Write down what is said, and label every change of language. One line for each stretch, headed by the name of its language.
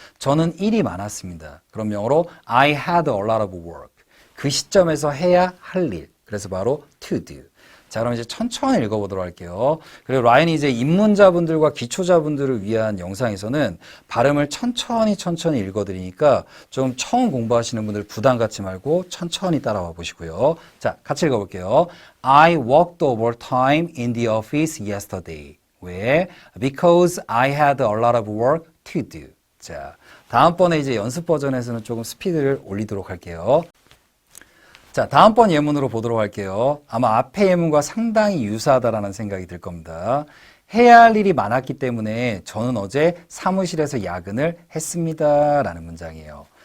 Korean: 저는 일이 많았습니다. 그럼 영어로
English: I had a lot of work.
Korean: 그 시점에서 해야 할 일. 그래서 바로 to do. 자, 그럼 이제 천천히 읽어보도록 할게요. 그리고 라인이 이제 입문자분들과 기초자분들을 위한 영상에서는 발음을 천천히 읽어드리니까 좀 처음 공부하시는 분들 부담 갖지 말고 천천히 따라와 보시고요. 자, 같이 읽어볼게요.
English: I worked overtime in the office yesterday.
Korean: 왜?
English: Because I had a lot of work to do.
Korean: 자, 다음번에 이제 연습 버전에서는 조금 스피드를 올리도록 할게요. 자, 다음번 예문으로 보도록 할게요. 아마 앞에 예문과 상당히 유사하다라는 생각이 들 겁니다. 해야 할 일이 많았기 때문에 저는 어제 사무실에서 야근을 했습니다. 라는 문장이에요.